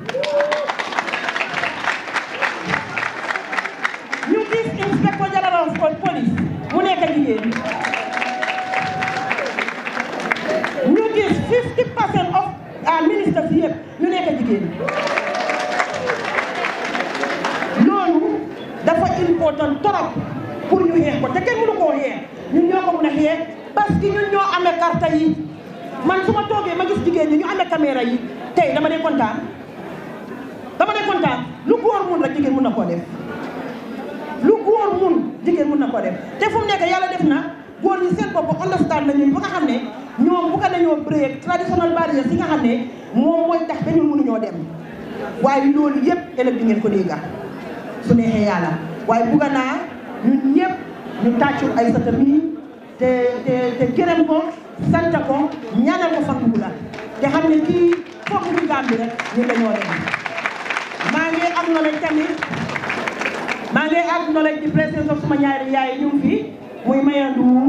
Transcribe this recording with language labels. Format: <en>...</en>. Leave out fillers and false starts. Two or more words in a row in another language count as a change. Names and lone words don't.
<wo>ñu gis inspecteur général</wo> <en>of police</en> <wo>mu nekk jigéen ñu gis 50% of ministres yëpp ñu nekk jigéen loolu dafa important trop pour ñu xeex ko te kenn mënu koo xeex ñun ñoo ko mën a xeex</wo> <fr>parce que</fr> <wo>ñun ñoo amee carte yi man su ma toogee ma gis jigéen ñi ñu amee caméra yi tey dama dee kontaan lu góor mun rek jigéen mun na koo def lu góor mun jigéen mun na koo def te fu mu nekk yàlla def na góor ñi seen bopp understand nañu ba nga xam ne ñoom bu ko nañoo</wo> <en>break traditional barriers</en> <wo>yi nga xam ne moom mooy tax ba ñun mënuñoo dem waaye loolu yëpp ëllëg di ngeen ko dégga su neexee yàlla waaye bugga naa ñun ñëpp ñu tàccul ay sata mii te gërëm ko sant ko ñaanal ko fan bu la te xam ne kii foofu ñu Gambie rek ñu dañoo dem maa ngi am knowledge tamit maa ngi am knowledge di président of suma ñaari yaay ñu fi muy mayandu</wo>